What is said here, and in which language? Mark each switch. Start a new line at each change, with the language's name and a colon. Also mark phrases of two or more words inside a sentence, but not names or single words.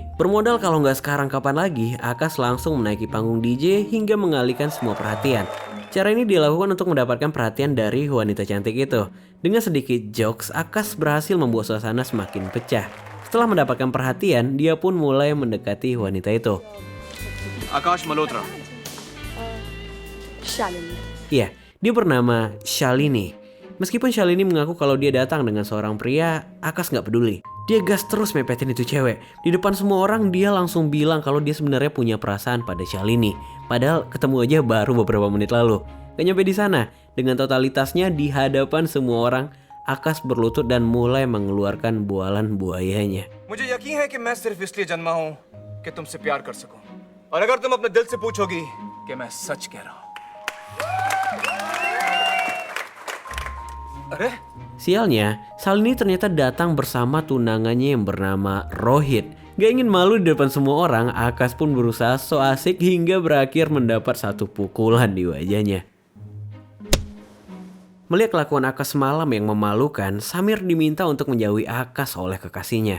Indonesian: Bermodal kalau nggak sekarang kapan lagi, Akash langsung menaiki panggung DJ hingga mengalihkan semua perhatian. Cara ini dilakukan untuk mendapatkan perhatian dari wanita cantik itu. Dengan sedikit jokes, Akash berhasil membuat suasana semakin pecah. Setelah mendapatkan perhatian, dia pun mulai mendekati wanita itu.
Hindi: आकाश मल्होत्रा. Shalini.
Indonesian: Ya, dia bernama Shalini. Meskipun Shalini mengaku kalau dia datang dengan seorang pria, Akash nggak peduli. Dia gas terus mepetin itu cewek. Di depan semua orang dia langsung bilang kalau dia sebenarnya punya perasaan pada Shalini. Padahal ketemu aja baru beberapa menit lalu. Gak nyampe di sana, dengan totalitasnya di hadapan semua orang, Akash berlutut dan mulai mengeluarkan bualan buayanya.
Hindi: मुझे यकीन है कि मैं सिर्फ इसलिए जन्मा हूँ कि तुमसे प्यार कर सकूं. और अगर तुम अपने दिल से पूछोगी कि मैं सच कह रहा हूँ. अरे
Indonesian: Sialnya, Shalini ternyata datang bersama tunangannya yang bernama Rohit. Gak ingin malu di depan semua orang, Akash pun berusaha so asik hingga berakhir mendapat satu pukulan di wajahnya. Melihat kelakuan Akash semalam yang memalukan, Samir diminta untuk menjauhi Akash oleh kekasihnya.